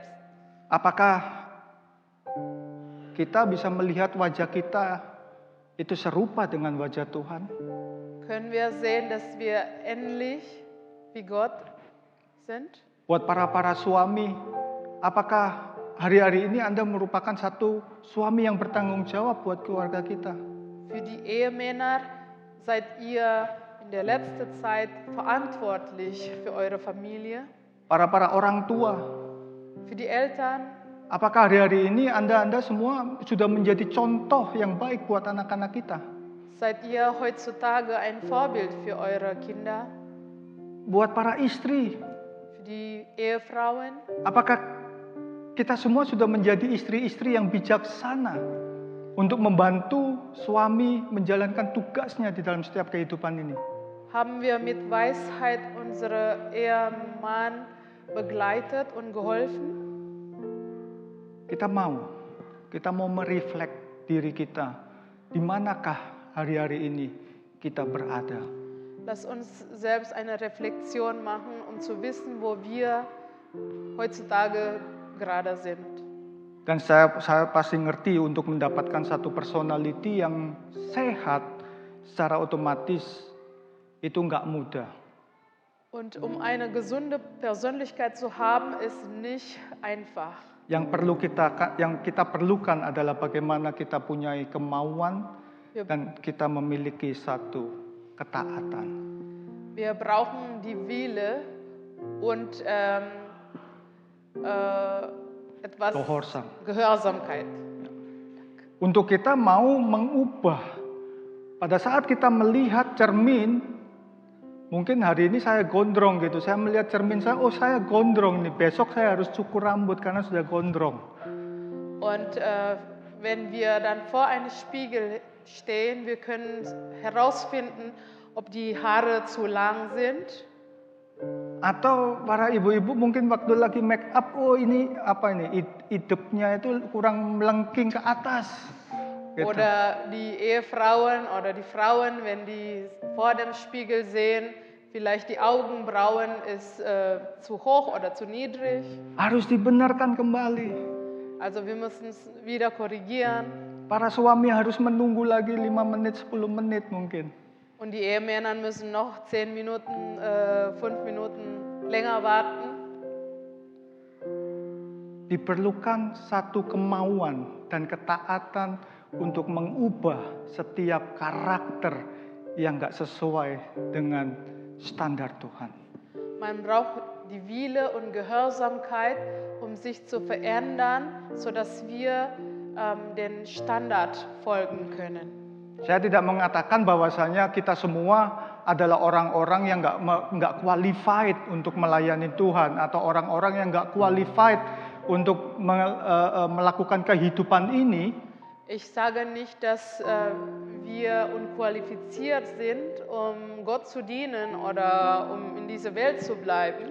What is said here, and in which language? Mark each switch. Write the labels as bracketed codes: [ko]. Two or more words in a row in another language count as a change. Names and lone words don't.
[id] Apakah kita bisa melihat wajah kita itu serupa dengan wajah Tuhan? [de] Können wir sehen, dass wir ähnlich wie Gott sind? [id] Buat para suami, apakah hari-hari ini Anda merupakan satu suami yang bertanggung jawab buat keluarga kita? [de] Für die Ehemänner seid ihr in der letzten Zeit verantwortlich für eure Familie. [id] Para orang tua, [de] Für die Eltern. [id] apakah hari-hari ini Anda semua sudah menjadi contoh yang baik buat anak-anak kita? [de] Seid ihr heutzutage ein Vorbild für eure Kinder? [id] Buat para istri, [de] Für die Ehefrauen? [id] apakah kita semua sudah menjadi istri-istri yang bijaksana untuk membantu suami menjalankan tugasnya di dalam setiap kehidupan ini? [de] Haben wir mit Weisheit unsere Ehemann begleitet und geholfen? [id] Kita mau mereflek diri kita. Di manakah hari-hari ini kita berada? [de] Lass uns selbst eine Reflexion machen, um zu wissen, wo wir heutzutage gerade sind. [id] Dan saya pasti ngerti untuk mendapatkan satu personality yang sehat secara otomatis itu nggak mudah. [de] Und um eine gesunde Persönlichkeit zu haben, ist nicht einfach. [id] Yang kita perlukan adalah bagaimana kita punya kemauan dan kita memiliki satu ketaatan. [de] Wir brauchen die Wille und etwas Gehorsamkeit. [id] Untuk kita mau mengubah. Pada saat kita melihat cermin, mungkin hari ini saya gondrong gitu. Saya melihat cermin saya, oh saya gondrong nih. Besok saya harus cukur rambut karena sudah gondrong. [de] Und wenn wir dann vor einem Spiegel stehen, wir können herausfinden, ob die Haare zu lang sind. [id] Atau para ibu-ibu mungkin waktu lagi [en] make up, [id] oh ini apa ini, hidupnya itu kurang melengking ke atas. Gitu. [de] Oder die Ehefrauen oder die Frauen, wenn die vor dem Spiegel sehen, vielleicht die Augenbrauen ist zu hoch oder zu niedrig. [id] Harus dibenarkan kembali. [de] Also wir müssen es wieder korrigieren. [id] Para suami harus menunggu lagi 5 menit, 10 menit mungkin. [de] Und die Ehemänner müssen noch 10 Minuten, 5 Minuten länger warten. [id] Diperlukan satu kemauan dan ketaatan untuk mengubah setiap karakter yang gak sesuai dengan standar Tuhan. [de] Man braucht die Wille und Gehorsamkeit, um sich zu verändern, sodass wir den Standard folgen können. [id] Saya tidak mengatakan bahwasanya kita semua adalah orang-orang yang nggak qualified untuk melayani Tuhan atau orang-orang yang nggak qualified untuk melakukan kehidupan ini. [de] Ich sage nicht, dass wir unqualifiziert sind, um Gott zu dienen oder um in dieser Welt zu bleiben.